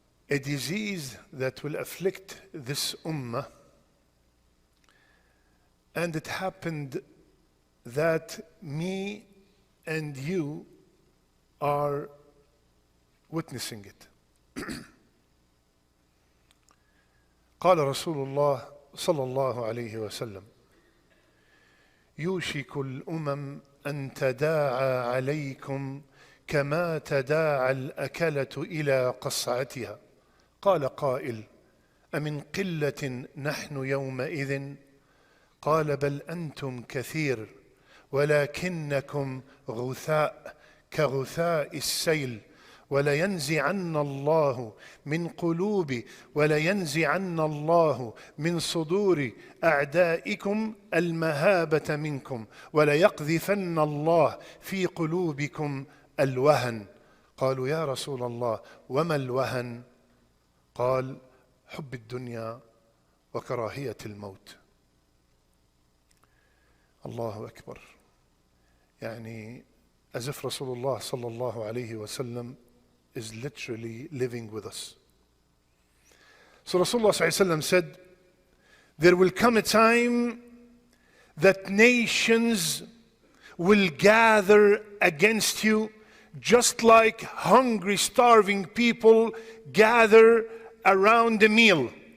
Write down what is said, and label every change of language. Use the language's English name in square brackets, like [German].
[English] A disease that will afflict this ummah. And it happened that me and you are witnessing it. [Arabic] قال رسول الله صلى الله عليه وسلم يوشك الأمم أن تداعى عليكم كما تداعى الأكلة إلى قصعتها قال قائل أمن قلة نحن يومئذ قال بل أنتم كثير ولكنكم غثاء كغثاء السيل ولينزعن الله من قلوب ولينزعن الله من صدور أعدائكم المهابة منكم وليقذفن الله في قلوبكم الوهن قالوا يا رسول الله وما الوهن قال حب الدنيا وكراهية الموت. الله أكبر. [English] يعني as if Rasulullah sallallahu alayhi wa sallam is literally living with us. So Rasulullah sallallahu alayhi wa sallam said, there will come a time that nations will gather against you just like hungry, starving people gather around a meal.